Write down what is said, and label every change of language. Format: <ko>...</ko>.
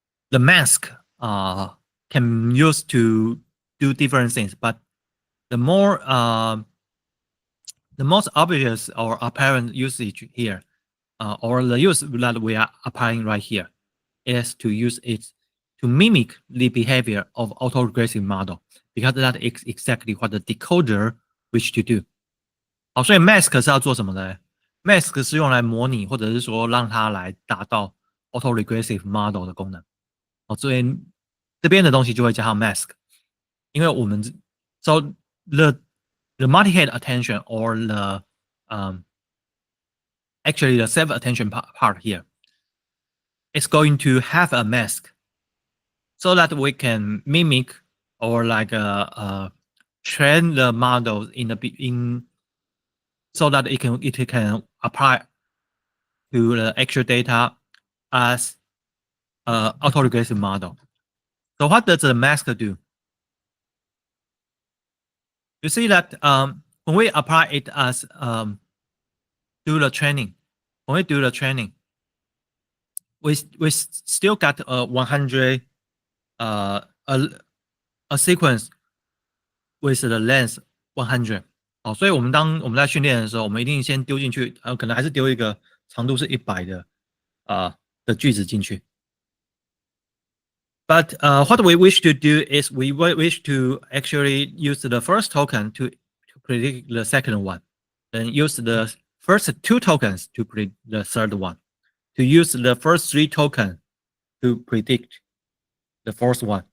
<en>The mask can use to do different things, but the more the most obvious or apparent usage here, or the use that we are applying right here, is to use it to mimic the behavior of autoregressive model, because that is exactly what the decoder wish to do.</en> <zh>好，所以 mask 是要做什么的 ？mask 是用来模拟，或者是说让它来达到 autoregressive model 的功能。所以这边的东西就会加上 mask， 因为我们</zh> <en>so the multi-head attention or the actually the self attention part here is going to have a mask, so that we can mimic or like train the model in so that it can apply to the actual data as autoregressive model. So what does the mask do? You see that when we apply it as do the training, when we do the training, we still got 100 a sequence with the length 100。</en> <zh>好，所以我们当我们在训练的时候，我们一定先丢进去，可能还是丢一个长度是100的的句子进去。</zh> <en>But what we wish to do is we wish to actually use the first token to predict the second one, then use the first two tokens to predict the third one, to use the first three tokens to predict the fourth one.</en>